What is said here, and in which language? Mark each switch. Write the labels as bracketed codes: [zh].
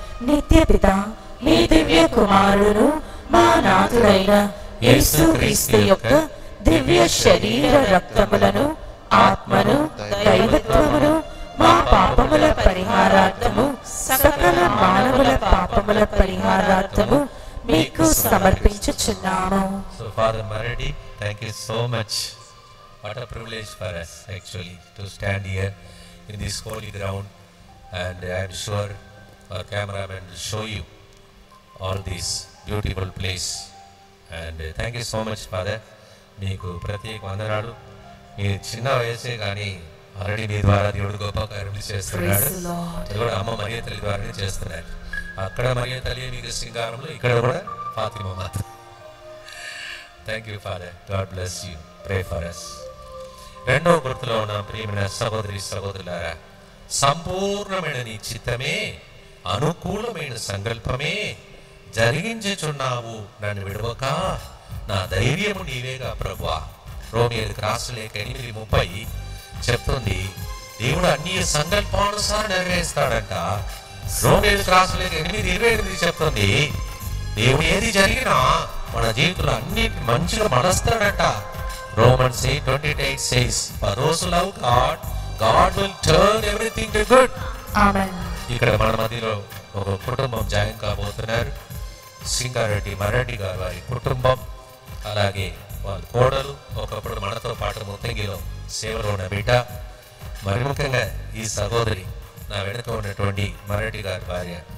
[te] నిత్య పిత మీ దివ్య కుమారుడు మా నాథుడైన యేసుక్రీస్తు యొక్క దివ్య శరీర రక్తములను ఆత్మను దైవత్వమును మా పాపముల పరిహారార్థము సకల మానవుల పాపముల పరిహారార్థము మీకు సమర్పించుచున్నాము. [en] So Father Maradi, thank you so much. What a privilege for us actually to stand here in this holy ground, and I am sure our cameraman will show you all this beautiful place. And thank you so much, Father. [te] మీకు ప్రత్యేక వందనాలు. మీ చిన్న వయసే కానీ already మీ ద్వారా దేవుడు గొప్ప కార్యములు చేస్తున్నాడు. అది కూడా అమ్మ మరియ తల్లి ద్వారానే చేస్తున్నారు. అక్కడ మరియ తల్లి మీకు సింగారంలో, ఇక్కడ కూడా ఫాతిమా మాత. [en] Thank you father. God bless you. Pray for us. [te] రెండవ గుర్తులో ఉన్న ప్రియమైన సహోదరి సహోదరులారా, సంపూర్ణమైన నీ చిత్తమే, అనుకూలమైన సంకల్పమే జరిగించుచున్నావు, నన్ను విడవక, నా ధైర్యము నీవేగా ప్రభువా. రోమియోలకు రాసిన లేఖ 8:30 చెప్తుంది, దేవుడు అన్ని సంకల్పానుసారం నెరవేరుస్తాడంట. రోమియోలకు రాసిన లేఖ 8:28 చెప్తుంది, దేవుడు ఏది జరిగినా మన జీవితంలో అన్నిటి మంచిగా మనస్తాడంట. [en] Romans 8:28 says, for those who love God, God will turn everything to good. Amen. [te] ఇక్కడ మన మధ్యలో ఒక కుటుంబం జాయిన్ కాబోతున్నారు. సింగారెడ్డి మరాఠీ గారు వారి కుటుంబం, అలాగే వాళ్ళ కోడలు, ఒకప్పుడు మనతో పాటు ముత్తంగిలో సేవలో ఉన్న బిడ్డ, మరి ముఖ్యంగా ఈ సహోదరి నా వెనుక ఉన్నటువంటి మరాఠీ గారి భార్య.